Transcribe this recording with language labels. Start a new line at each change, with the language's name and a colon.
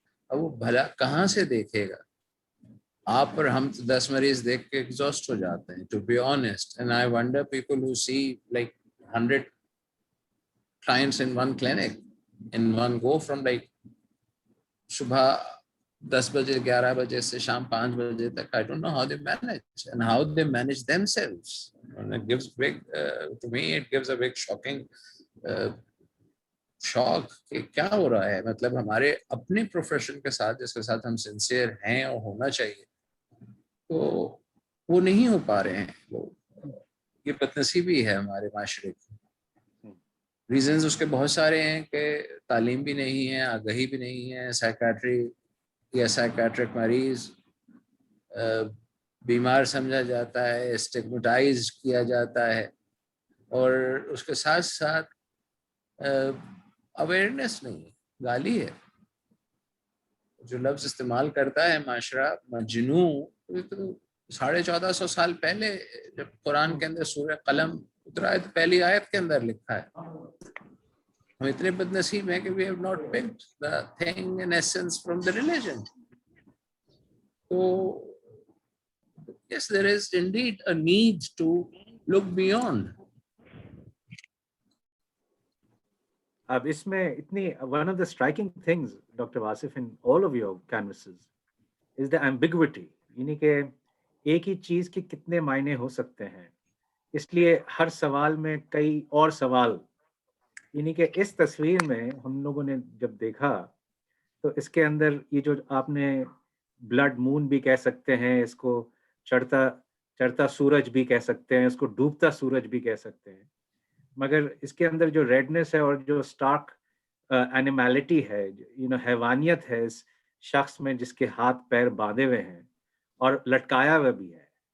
Urdu: اب وہ بھلا کہاں سے دیکھے گا؟ آپ اور ہم 10 مریض دیکھ کے ایگزاسٹ ہو جاتے ہیں,
English: To be honest. And I wonder people who see like 100 clients in one clinic in one go from like
Urdu: صبح 10 بجے 11 بجے سے شام 5 بجے تک.
English: I don't know how they manage and how they manage themselves. And it gives big to me it gives a big shocking shock
Urdu: کہ کیا ہو رہا ہے. مطلب ہمارے اپنے پروفیشن کے ساتھ جس کے ساتھ ہم سنسیئر ہیں اور ہونا چاہیے تو وہ نہیں ہو پا رہے ہیں. وہ یہ بدنصیبی ہے ہمارے معاشرے کی. ریزنز اس کے بہت سارے ہیں کہ تعلیم بھی نہیں ہے, آگہی بھی نہیں ہے. سائیکیٹری یا سائیکیٹرک مریض بیمار سمجھا جاتا ہے, اسٹگمیٹائز کیا جاتا ہے, اور اس کے ساتھ ساتھ اویئرنیس نہیں ہے, گالی ہے. جو لفظ استعمال کرتا ہے معاشرہ مجنون, تو 1450 سال پہلے جب قرآن کے اندر سورہ قلم اترا ہے تو پہلی آیت کے اندر لکھا ہے. ہم اتنے بد نصیب ہیں کہ
English: we have not picked the thing in essence from the religion. So yes, there is indeed a need to look beyond.
Urdu: اب اس میں اتنی
English: one of the striking things, Dr. Wasif, in all of your canvases is the ambiguity.
Urdu: یعنی کہ ایک ہی چیز کے کتنے معنی ہو سکتے ہیں, اس لیے ہر سوال میں کئی اور سوال. یعنی کہ اس تصویر میں ہم لوگوں نے جب دیکھا تو اس کے اندر یہ جو آپ نے بلڈ مون بھی کہہ سکتے ہیں, اس کو چڑھتا سورج بھی کہہ سکتے ہیں, اس کو ڈوبتا سورج بھی کہہ سکتے ہیں, مگر اس کے اندر جو ریڈنس ہے اور جو سٹارک اینیملٹی ہے, حیوانیت ہے اس شخص میں جس کے ہاتھ پیر باندھے ہوئے ہیں اور لٹکایا ہوا بھی ہے.